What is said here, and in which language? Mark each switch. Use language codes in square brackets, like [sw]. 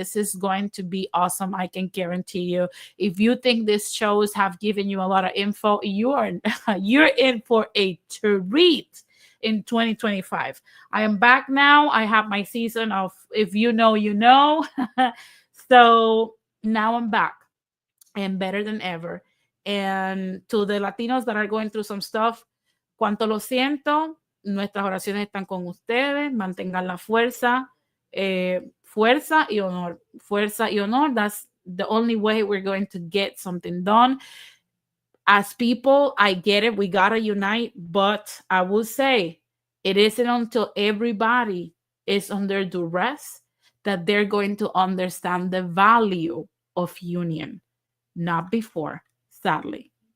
[en] This is going to be awesome. I can guarantee you. If you think these shows have given you a lot of info, you're in for a treat in 2025. I am back now. I have my season of If You Know, You Know. So now I'm back and better than ever. And to the Latinos that are going through some stuff, [es] cuánto lo siento, nuestras oraciones están con ustedes, mantengan la fuerza, fuerza y honor, fuerza y honor. [en] That's the only way we're going to get something done. As people, I get it, we gotta unite, but I will say it isn't until everybody is under duress that they're going to understand the value of union, not before, sadly.